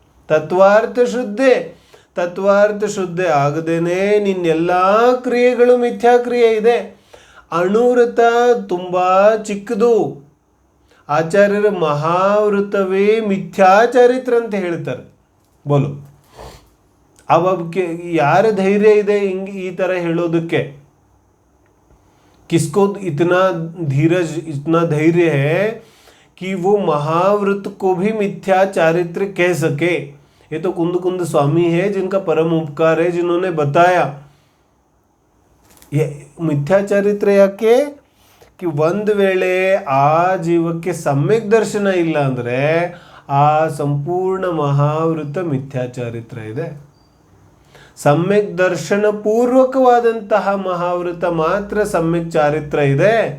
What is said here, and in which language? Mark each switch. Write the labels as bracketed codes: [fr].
[kn] ತತ್ವಾರ್ಥ ಶುದ್ಧೆ ಆಗದೇನೆ ನಿನ್ನೆಲ್ಲ ಕ್ರಿಯೆಗಳು ಮಿಥ್ಯಾಕ್ರಿಯೆ ಇದೆ. ಅಣುವೃತ ತುಂಬ ಚಿಕ್ಕದು. ಆಚಾರ್ಯರ ಮಹಾವೃತವೇ ಮಿಥ್ಯಾಚಾರಿತ್ರ ಅಂತ ಹೇಳ್ತಾರೆ. ಬೋಲು ಅವಕ್ಕೆ ಯಾರ ಧೈರ್ಯ ಇದೆ ಈ ಥರ ಹೇಳೋದಕ್ಕೆ? [hi] किसको इतना धीरज, इतना धैर्य है कि वो महाव्रत को भी मिथ्या चारित्र कह सके? ये तो कुंद कुंद स्वामी है जिनका परम उपकार है, जिन्होंने बताया. ये मिथ्या चारित्र [kn] ಯಾಕೆ? [hi] कि [kn] ಒಂದು ವೇಳೆ ಆ ಜೀವಕ್ಕೆ ಸಮ್ಯಕ್ ದರ್ಶನ ಇಲ್ಲ ಅಂದರೆ ಆ ಸಂಪೂರ್ಣ ಮಹಾವೃತ ಮಿಥ್ಯಾಚಾರಿತ್ರ ಇದೆ. ಸಮ್ಯಕ್ ದರ್ಶನ ಪೂರ್ವಕವಾದಂತಹ ಮಹಾವೃತ ಮಾತ್ರ ಸಮ್ಯಕ್ ಚಾರಿತ್ರ ಇದೆ.